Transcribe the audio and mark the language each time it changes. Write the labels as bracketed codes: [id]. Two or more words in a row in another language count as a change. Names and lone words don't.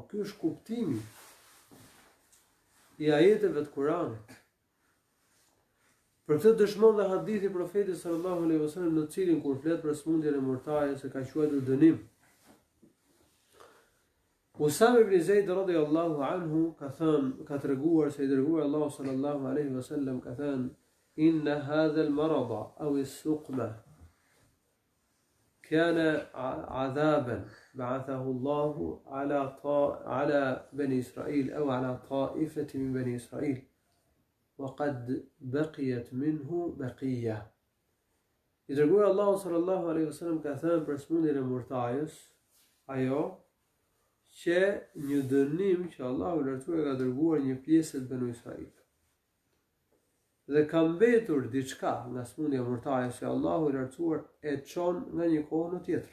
[sq] Ky është kuptimi i ajeteve të Kuranit. Për këtë dëshmon dhe hadithi profetit [ar] صلى الله عليه وسلم, [sq] në cilin kur flet për smundjen e murtajës e ka quajtur dënim. [ar] Usame ibn Zeid رضي الله عنه [sq] ka treguar se i dërguar Allahu [ar] صلى الله عليه وسلم [sq] ka thënë: [ar] إن هذا المرض أو السقم كان عذابا بعثه الله على بني إسرائيل أو على طائفة من بني إسرائيل وقد بقيت منه بقية. [sq] I dërguar Allahu [ar] صلى الله عليه وسلم [sq] ka thënë për smundjen e murtajës, ajo që një dënim që Allahu lartësuar ka dërguar një pjesë të Banu Israil. Dhe ka mbetur diçka nga smundja e murtajës që Allahu lartësuar e çon nga një kohë në tjetër.